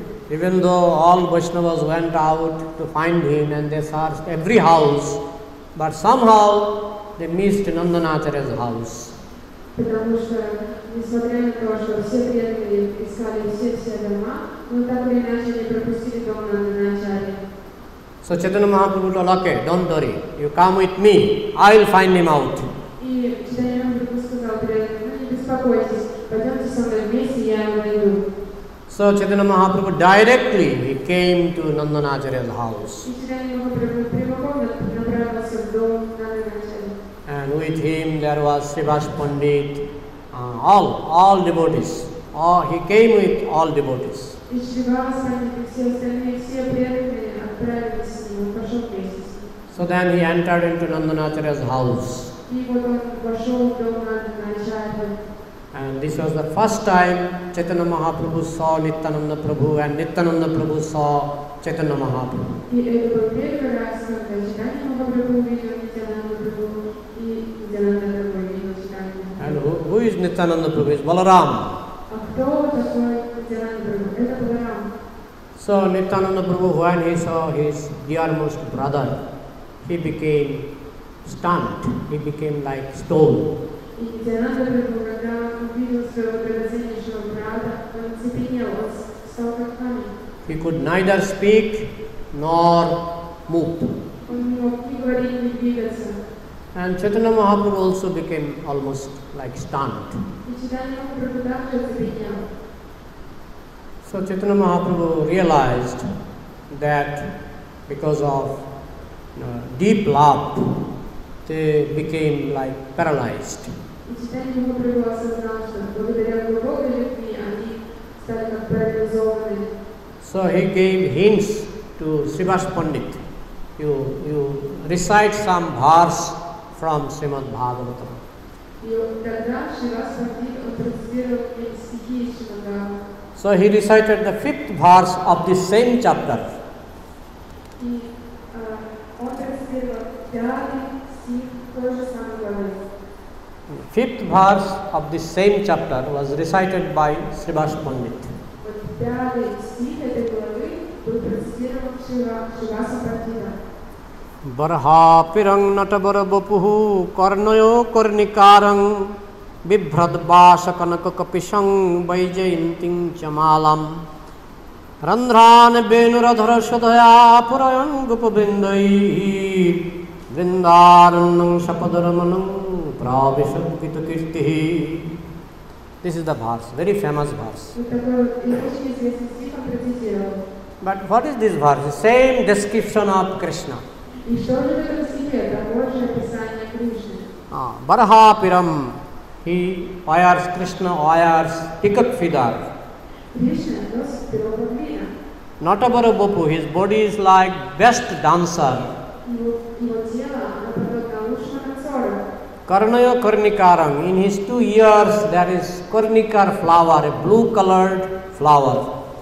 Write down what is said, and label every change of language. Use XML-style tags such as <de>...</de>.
<en>Even though all Vaishnavas went out to find him and they searched every house, but somehow they missed Nandanacharya's house.</en> <ru>Потому что, несмотря на то, что все преданные искали все дома, но так или иначе не пропустили дом Нанданачарьи.</ru> <en>So Chaitanya Mahaprabhu told, okay, don't worry, you come with me, I will find him out.</en> <ru>И Чайтанья Махапрабху сказал преданным, не беспокойтесь, пойдемте со мной вместе, я его найду.</ru> <en>So Chaitanya Mahaprabhu directly he came to Nandanacharya's house.</en> <ru>И Чайтанья Махапрабху прямиком направился в дом Нанданачарьи.</ru> <en>And with him there was Srivas Pandit, all devotees. He came with all devotees.</en> <ru>И Шривас Пандит и все остальные, все преданные отправились с ним, пошел вместе с ним.</ru> <en>So then he entered into Nandanacharya's house.</en> <ru>И вот он вошел в дом Нанданачарьи.</ru> <en>And this was the first time Chaitanya Mahaprabhu saw Nityananda Prabhu and Nityananda Prabhu saw Chaitanya Mahaprabhu.</en> <ru>И это был первый раз, когда Чайтанья Махапрабху увидел Нитьянанду Прабху, и Нитьянанда Прабху увидел Чайтанью Махапрабху.</ru> <en>And who is Nityananda Prabhu? Is Balaram.</en> <ru>А кто такой Нитьянанда Прабху? Это Баларам.</ru> <en>So Nityananda Prabhu, when he saw his dearmost brother, he became stunned. He became like stone.</en> <ru>И Нитьянанда Прабху, когда он увидел своего драгоценнейшего брата, он оцепенел, он стал как камень.</ru> <en>He could neither speak nor move.</en> <ru>Он не мог ни говорить, ни двигаться.</ru> <en>And Chaitanya Mahaprabhu also became almost like stunned.</en> <ru>И Чайтанья Махапрабху также оцепенел.</ru> <en>So Chaitanya Mahaprabhu realized that because of deep love, they became like paralyzed.</en> <ru>И Чайтанья Махапрабху осознал, что благодаря глубокой любви они стали как парализованы.</ru> <en>So he gave hints to Srivas Pandit. You recite some verse from Srimad Bhagavatam.</en> <ru>И тогда Шривас Пандит, он процитировал стихи из Шримад.</ru> <en>So he recited the 5th verse of the same chapter.</en> <ru>И он процитировал 5-й стих той же самой главы.</ru> <en>5th verse of the same chapter was recited by Srivas Pandit.</en> <ru>Вот 5-й стих этой главы был процитирован Шриваса Пандита.</ru> <sa>Barhapirang natabar bapuhu karnayo karnikaram bibhradvasakanaka kapishang vaijayanting chamalam randhran benuradhara swadhaya purayang gopavindai vrindaranam shapadaramanam pravishadvita kirtihi.</sa> <en>This is the verse, very famous verse.</en> <ru>Вот такой вот очень известный стих он процитировал.</ru> <en>But what is this verse? The same description of Krishna.</en> <ru>И что же в этом стихе? Такое же описание Кришны.</ru> <en>Barahapiram, he wears, Krishna wears tikat fidar.</en> <ru>Кришна носит перо павлина.</ru> <en>Natabara Bapu, his body is like best dancer.</en> <ru>Его тело, оно подобно лучшему танцору.</ru> <en>Karnaya Karnikarang, in his 2 ears there is Karnikar flower, a blue colored flower.</en>